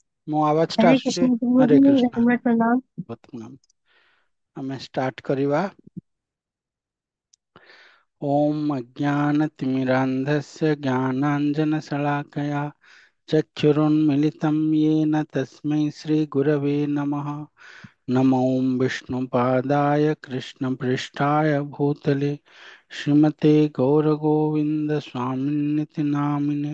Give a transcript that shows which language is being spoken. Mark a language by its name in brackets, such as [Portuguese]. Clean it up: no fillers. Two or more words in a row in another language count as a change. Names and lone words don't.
[Odia] ମୋ ଆୱାଜଟା हरे ଆସୁଛି? कृष्ण ହରେ [Hindi] प्रभु जी, [Odia] କୃଷ୍ଣ। [Hindi] विनम्र प्रणाम। [Odia] ବହୁତ ପ୍ରଣାମ। ଆମେ ଷ୍ଟାର୍ଟ କରିବା। [Sanskrit] ओम अज्ञानतिमिरान्धस्य ज्ञानाञ्जनशलाकया चक्षुरुन्मिलितं येन तस्मै श्रीगुरवे नमः। नमो विष्णुपादाय कृष्णपृष्ठाय भूतले श्रीमते गौरगोविन्द स्वामिन्निति नामिने।